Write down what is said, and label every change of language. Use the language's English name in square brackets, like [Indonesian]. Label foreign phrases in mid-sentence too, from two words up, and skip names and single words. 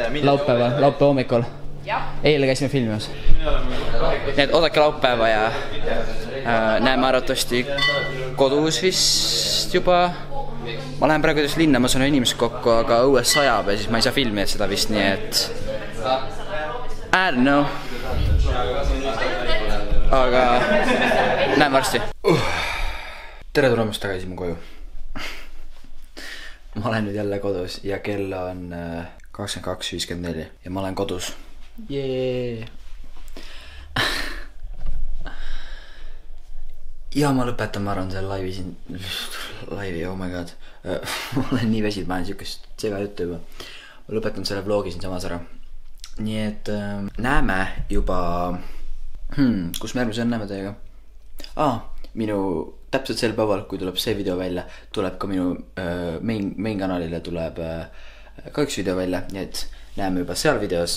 [Estonian] Laupäeva hommikul. Eile käisime filmimas. Nii et oodake laupäeva ja näeme arvatavasti kodus vist juba. Ma lähen praegu just linna, ma saan inimesed kokku, aga õues sajab ja siis ma ei saa filmida seda vist, nii et [English] I don't know. [Estonian] Aga näeme varsti. Tere tulemast tagasi mu koju. Ma olen nüüd jälle kodus ja kell on 22.54 ja ma olen kodus. Jee. Ja ma lõpetan, ma arvan, selle laivi, [English] oh my god. [Estonian] Ma olen nii väsid, ma olen siukest sega juttu juba. Ma lõpetan selle vlogi siin samas ära. Nii et näeme juba, kus me järgmise näeme teiega. Minu täpselt sel päeval, kui tuleb see video välja, tuleb ka minu main kanalile tuleb ka üks video välja, nii et näeme juba seal videos.